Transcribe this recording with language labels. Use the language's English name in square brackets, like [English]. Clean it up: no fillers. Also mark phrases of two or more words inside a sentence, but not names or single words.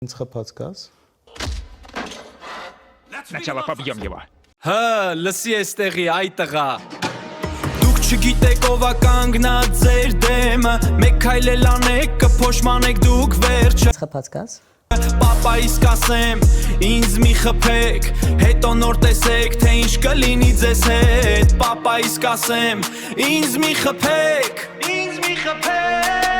[Armenian] Ինձ խփած կաս։ [Russian] Сначала побьем его. [Armenian] Հա, լսի էստեղի այ տղա։ Դուք չգիտեք ով է կանգնած ձեր դեմը, մեկ քայլել անեք կփոշմանեք դուք վերջը։ Խփած կաս։ Պապայիս կասեմ, ինձ մի խփեք, հետո նոր տեսեք, թե ինչ կլինի ձեզ հետ։ Պապայիս կասեմ, ինձ մի խփեք, ինձ մի խփեք։